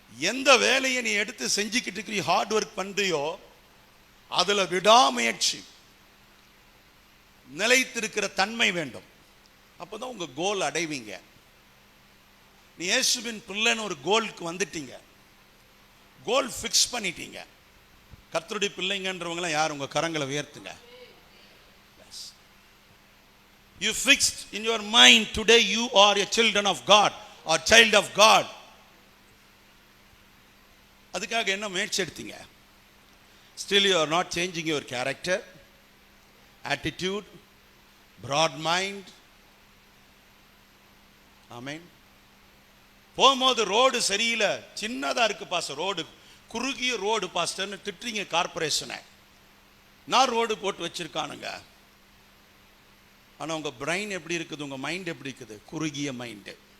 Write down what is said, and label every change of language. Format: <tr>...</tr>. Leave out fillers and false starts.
<ta>எந்த வேலையை நீ எடுத்து செஞ்சுக்கிட்டு இருக்கிற ஹார்ட் ஒர்க் பண்றியோ அதுல விடாமுயற்சி, நிலைத்திருக்கிற தன்மை வேண்டும். அப்பதான் உங்க கோல் அடைவீங்க. நீ இயேசுவின் பிள்ளைன்னு ஒரு கோலுக்கு வந்துட்டீங்க, கோல் ஃபிக்ஸ் பண்ணிட்டீங்க. கர்த்தருடைய பிள்ளைங்கன்றவங்களாம் யார்? உங்க கரங்களை உயர்த்துங்க.</ta> <en>You fixed in your mind today you are a children of God or child of God.</en> <ta>அதுக்காக என்ன முயற்சி எடுத்தீங்க?</ta> <en>Still you are not changing your character, attitude, broad mind. Amen.</en> <ta>போகும்போது ரோடு சரியில்லை, சின்னதா இருக்கு பாஸ்டர், ரோடு குறுகிய ரோடு பாஸ்டர்னு திட்டுறீங்க கார்பரேஷனை. நான் ரோடு போட்டு வச்சிருக்கானுங்க. ஆனால் உங்கள் பிரெயின் எப்படி இருக்குது, உங்கள் மைண்ட் எப்படி இருக்குது? குறுகிய மைண்டு.</ta>